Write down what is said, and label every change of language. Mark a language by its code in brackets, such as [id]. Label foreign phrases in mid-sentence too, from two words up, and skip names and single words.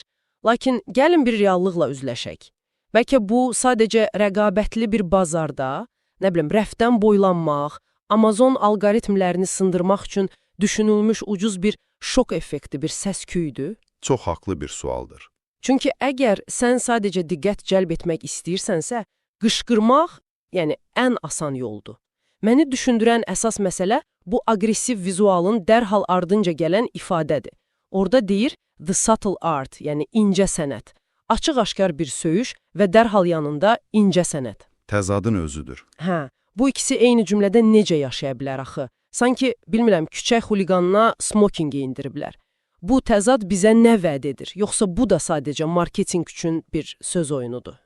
[az] Lakin gəlin bir reallıqla üzləşək. Bəlkə bu sadəcə rəqabətli bir bazarda, nə bilim, rəfdən boylanmaq, Amazon alqoritmlərini sındırmaq üçün düşünülmüş ucuz bir şok effekti, bir səs-küydür. Çox haqlı bir sualdır. Çünki əgər sən sadəcə diqqət cəlb etmək istəyirsənsə, qışqırmaq, yəni ən asan yoldur. Məni düşündürən əsas məsələ bu aqressiv vizualın dərhal ardınca gələn ifadədir. Orada deyir, [en] the subtle art, [az] yəni incə sənət. Açıq-aşkar bir söyüş və dərhal yanında incə sənət. Təzadın özüdür. Hə, bu ikisi eyni cümlədə necə yaşaya bilər axı? Sanki, bilmirəm, küçək xuliqanına smoking geyindiriblər. Bu təzad bizə nə vəd edir? Yoxsa bu da sadəcə marketinq üçün bir söz oyunudur?